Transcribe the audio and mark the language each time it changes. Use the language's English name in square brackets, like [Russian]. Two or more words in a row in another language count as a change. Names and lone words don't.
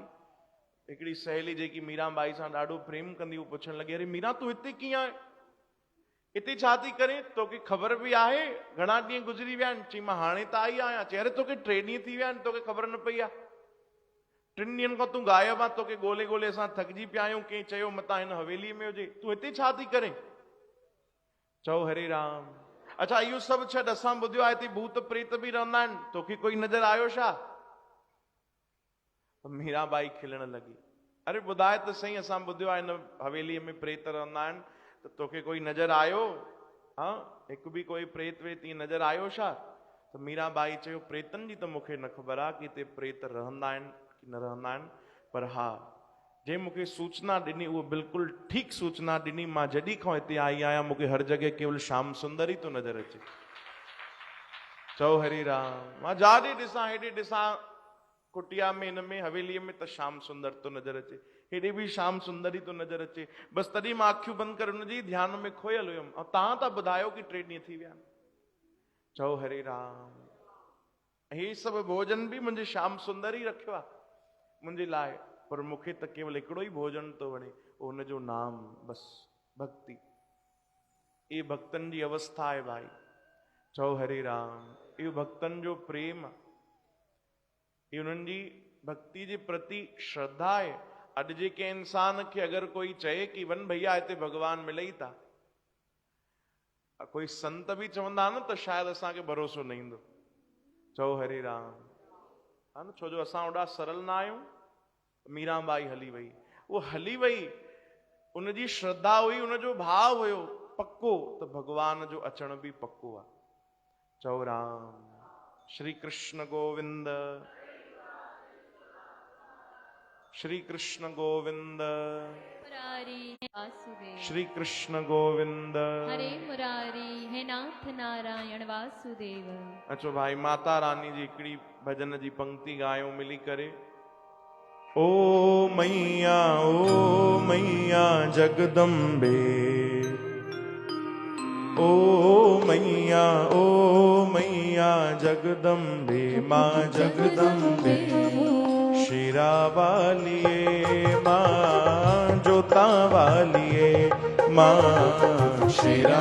[Sindhi] हिकिड़ी सहेली जेकी मीरा बाई सां ॾाढो प्रेम कंदी, उहो पुछण लॻी, अरे मीरा तूं हिते कीअं आहे, हिते छा थी करे, तोखे ख़बर बि आहे घणा ॾींहं गुज़री विया आहिनि? चई मां हाणे त आई आहियां। चई अरे तोखे 3 ॾींहं थी विया आहिनि, तोखे ख़बर न पई आहे? 3 ॾींहंनि खां तूं गायब आहे, तोखे ॻोल्हे ॻोल्हे असां थकिजी पिया आहियूं, कंहिं चयो मतां हिन हवेलीअ में हुजे, तूं हिते छा थी करे? चओ हरे राम। अच्छा इहो सभु छॾ, असां ॿुधियो आहे हिते भूत प्रेत बि रहंदा आहिनि, तोखे कोई नज़र आयो छा? मीरा बाई खिलण लॻी, अरे ॿुधाए त सही, असां ॿुधियो आहे हिन हवेलीअ में प्रेत रहंदा आहिनि, त तोखे कोई नज़र आयो? हा, हिकु बि कोई प्रेत वेत ईअं नज़र आयो छा? त मीरा बाई चयो, प्रेतनि जी त मूंखे न ख़बर आहे कि हिते प्रेत रहंदा आहिनि कि न रहंदा आहिनि, पर हा जंहिं मूंखे सूचना ॾिनी उहो बिल्कुलु ठीकु सूचना ॾिनी। मां जॾहिं खां हिते आई आहियां मूंखे हर जॻह केवल श्याम सुंदर ई थो नज़र अचे। चओ हरे राम। मां जाॾे ॾिसां, हेॾे ॾिसां, कुटिया में, हिन में हवेलीअ में, त श्याम सुंदर थो नज़र अचे, हेॾे बि श्याम सुंदर ई थो नज़र अचे। बसि तॾहिं मां अखियूं बंदि करे हुनजी ध्यान में खोयल हुयुमि, ऐं तव्हां था ॿुधायो कि 3 ॾींहं थी विया। चओ हरे राम। हे सभु भोजन बि मुंहिंजे श्याम सुंदर ई रखियो आहे मुंहिंजे लाइ, पर मूंखे त केवल हिकिड़ो ई भोजन थो वणे, हुनजो नाम, बसि भक्ति। ये भक्तनि जी अवस्था आहे भाई। चओ हरे राम। इहो भक्तनि जो प्रेम, इहो उन्हनि जी भक्ति जे प्रति श्रद्धा है। अॼु जेके इंसान खे अगर कोई चए कि वन भैया हिते भगवान मिलई था, कोई संत भी चवंदा न त शायदि असांखे भरोसो न ईंदो। चओ हरे राम, हा न, छो जो असां ओॾा सरल न आहियूं। मीराबाई हली वई, वो हली वई, उनजी श्रद्धा हुई, उनजो भाव हुयो पक्को, त भगवान जो अचण भी पक्को आहे। चओ राम। श्री कृष्ण गोविंद, श्री कृष्ण गोविंद, मुरारी है वासुदेव, श्री कृष्ण गोविंद। हरे मुरारी है नाथ नारायण वासुदेव। अचो भाई, माता रानी जी हिकिड़ी भजन जी पंक्ति गायो मिली करे। [Punjabi] ਓ ਮਈਆ ਜਗਦੰਬੇ, ਓ ਮਈਆ ਜਗਦੰਬੇ, ਮਾਂ ਜਗਦੰਬੇ ਸ਼ੇਰਾ ਵਾਲੀਏ, ਮਾਂ ਜੋਤਾ ਵਾਲੀਏ, ਮਾਂ ਸ਼ੇਰਾ